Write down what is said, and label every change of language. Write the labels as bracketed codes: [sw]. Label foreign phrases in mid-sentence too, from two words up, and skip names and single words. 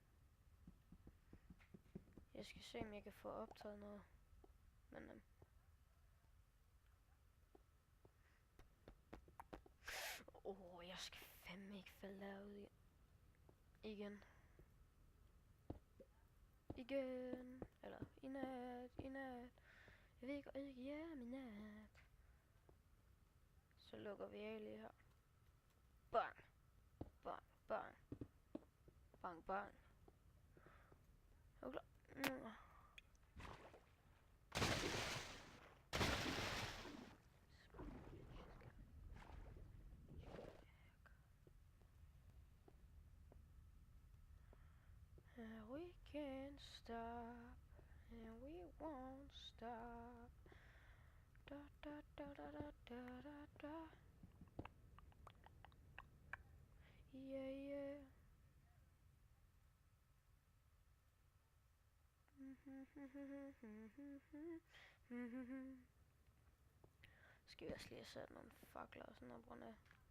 [da] Jeg skal se om jeg kan få optaget noget, men jeg skal fandme ikke falde derud igen. Eller i nat. Jeg ved ikke hjem i nat. Så lukker vi af lige her. Bang. Bang, bang. Bang, bang. Er du klar? [en] And we can't stop, and we won't stop. Da da da da da da da da. Yeah. [da] Skal vi også lige have sat nogle fakler og sådan noget på af.